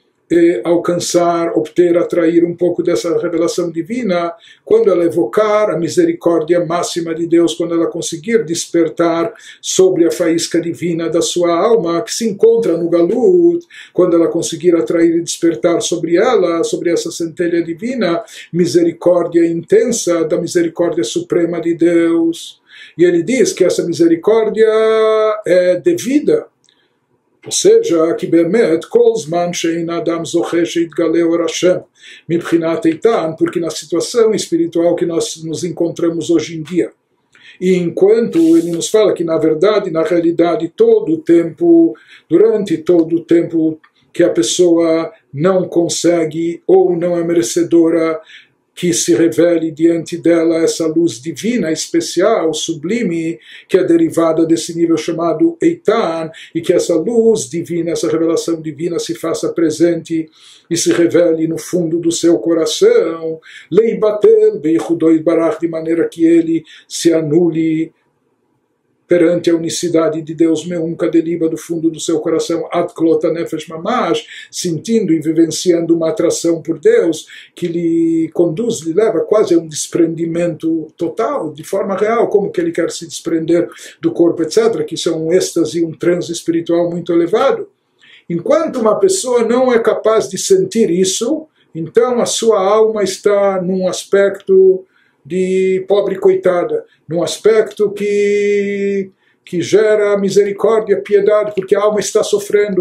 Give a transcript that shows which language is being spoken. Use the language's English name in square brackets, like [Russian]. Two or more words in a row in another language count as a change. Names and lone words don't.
[Portuguese] alcançar, obter, atrair um pouco dessa revelação divina quando ela evocar a misericórdia máxima de Deus, quando ela conseguir despertar sobre a faísca divina da sua alma que se encontra no galut, quando ela conseguir atrair e despertar sobre ela, sobre essa centelha divina, misericórdia intensa da misericórdia suprema de Deus. E ele diz que essa misericórdia é devida. Ou seja, que [Hebrew] באמת כל זמן שאין אדם זוכה שיתגלה אור השם מבחינת איתן, [Portuguese] porque na situação espiritual que nós nos encontramos hoje em dia, e enquanto ele nos fala que na verdade, na realidade, todo o tempo, durante todo o tempo que a pessoa não consegue ou não é merecedora que se revele diante dela essa luz divina, especial, sublime, que é derivada desse nível chamado Eitan, e que essa luz divina, essa revelação divina se faça presente e se revele no fundo do seu coração, [Hebrew] ליבטל ביחודו יתברך, [Portuguese] de maneira que ele se anule perante a unicidade de Deus, [Hebrew] מעומקא דליבא, [Portuguese] do fundo do seu coração, [Hebrew] עד כלות הנפש ממש, [Portuguese] sentindo e vivenciando uma atração por Deus que lhe conduz, lhe leva quase a um desprendimento total, de forma real, como que ele quer se desprender do corpo, etc., que isso é um êxtase, um transe espiritual muito elevado. Enquanto uma pessoa não é capaz de sentir isso, então a sua alma está num aspecto de pobre coitada, num aspecto que gera misericórdia, piedade, porque a alma está sofrendo.